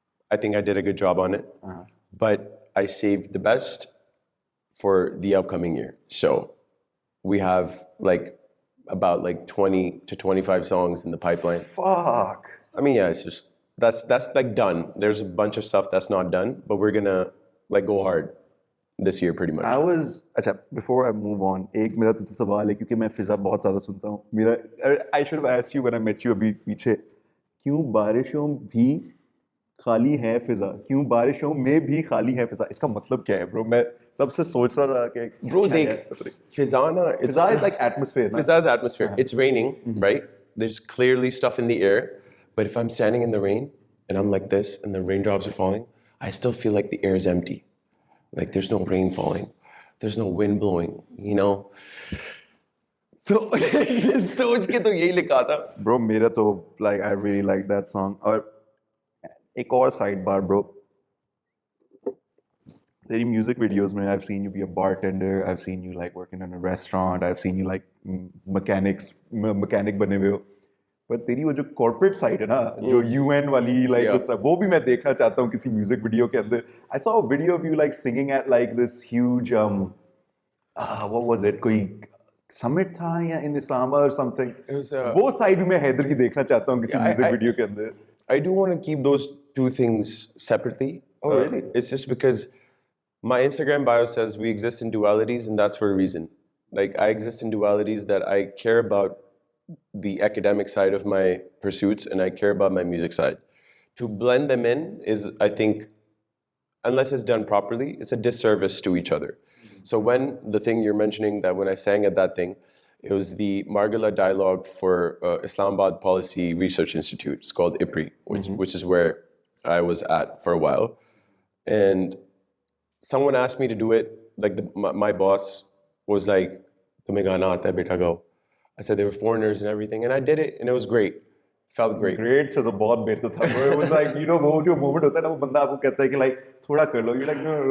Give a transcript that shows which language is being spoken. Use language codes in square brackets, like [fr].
[en] I think I did a good job on it. But I saved the best for the upcoming year. So we have about 20 to 25 songs in the pipeline. Fuck. I mean, yeah, it's just that's like done. There's a bunch of stuff that's not done, but we're gonna go hard this year pretty much. [hi] अच्छा, [en] before I move on, [hi] एक मेरा तुझसे सवाल है क्योंकि मैं फिजा बहुत ज़्यादा सुनता हूँ. [en] I should have asked you when I met you [hi] अभी पीछे, क्यों बारिशों भी खाली है फिजा, क्यों बारिशों में भी खाली है फिजा, इसका मतलब क्या है ब्रो? मैं तब से सोच रहा था कि bro, Fiza [en] is like atmosphere. Fiza is atmosphere. It's raining, right? There's clearly stuff in the air, but if I'm standing in the rain, and I'm like this, and the raindrops are falling, I still feel like the air is empty. Like there's no rain falling, there's no wind blowing, you know. [hi] So सोच के तो यही लिखा था. [en] Bro, [hi] मेरा तो [en] like I really like that song. [hi] और एक और sidebar, bro. तेरी music videos में [en] I've seen you be a bartender, I've seen you like working in a restaurant, I've seen you like mechanic [hi] बने हुए हो. पर तेरी वो जो corporate side है ना, जो UN वाली like [en] Yeah. [hi] उस तरह, वो भी मैं देखना चाहता हूँ किसी music video के अंदर. [en] I saw a video of you like singing at like this huge what was it, [hi] कोई summit था या [en] in Islamabad or something. It was, [hi] वो side भी मैं हैदर की देखना चाहता हूँ किसी [en] Yeah, music I- [hi] video के अंदर. [en] I do want to keep those two things separately. Oh, really? It's just because my Instagram bio says we exist in dualities, and that's for a reason. Like, I exist in dualities that I care about the academic side of my pursuits, and I care about my music side. To blend them in is, I think, unless it's done properly, it's a disservice to each other. So when the thing you're mentioning, that when I sang at that thing, it was the Margala dialogue for Islamabad Policy Research Institute. It's called IPRI, which is where I was at for a while. And someone asked me to do it. Like my boss was like, [hi] "Tumhe gaana aata hai, beta [en] go." I said they were foreigners and everything, and I did it, and it was great. Felt great. [hi] Great से तो बहुत बेहतर था. [en] It was like, you know, [hi] वो जो moment होता है ना, वो बंदा आपको कहता है कि like थोड़ा कर लो. [en] You're like,